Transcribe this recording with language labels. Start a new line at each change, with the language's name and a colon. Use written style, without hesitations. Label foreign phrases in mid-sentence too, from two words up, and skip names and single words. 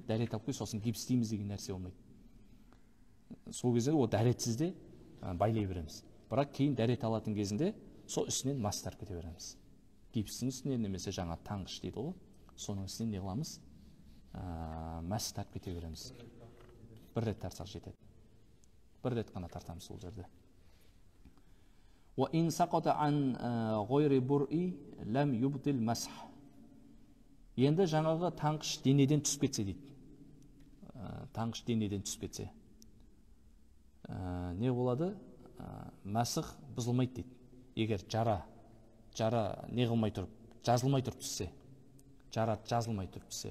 Kazakh: Дәрет алып кел, сосын гипстейміз деген нәрсе болмайды. Сол кезде ол дәретсізде байлай береміз. Бірақ кейін дәрет алатын кезінде сол үстінен мас тартып кете береміз. Гипстің үстінен немесе жаңа таңғыш дейді ғой. Соның үстінен не қыламыз? Мәс тартып кете береміз. Бір рет тартсақ жетеді. бір рет қана тартамыз сол жерде.
Arabic: وَإِنْ سَقَطَ عَنْ غَيْرِ بُرْءِ لَمْ يُبْطِلْ مَسْحَ.
Kazakh: Енді жаңағы таңғыш денеден түсіп кетсе дейді. Таңғыш денеден түсіп кетсе. Не болады? Мәсіх бұзылмайды дейді. Егер жара не қылмай тұрып, жазылмай тұрып түссе, жара жазылмай тұрып түссе.